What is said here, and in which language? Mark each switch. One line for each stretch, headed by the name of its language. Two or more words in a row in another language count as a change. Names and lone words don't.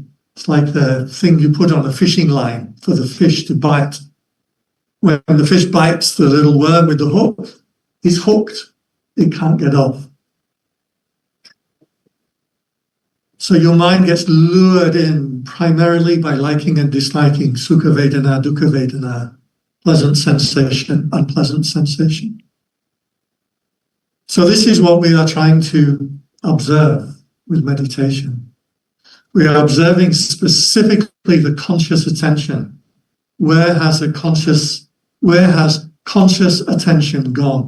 English: It's like the thing you put on a fishing line for the fish to bite. When the fish bites the little worm with the hook, he's hooked. It can't get off. So your mind gets lured in primarily by liking and disliking,
Pali: sukha vedana, dukkha vedana,
English: pleasant sensation, unpleasant sensation. So this is what we are trying to observe with meditation. We are observing specifically the conscious attention. Where has conscious attention gone?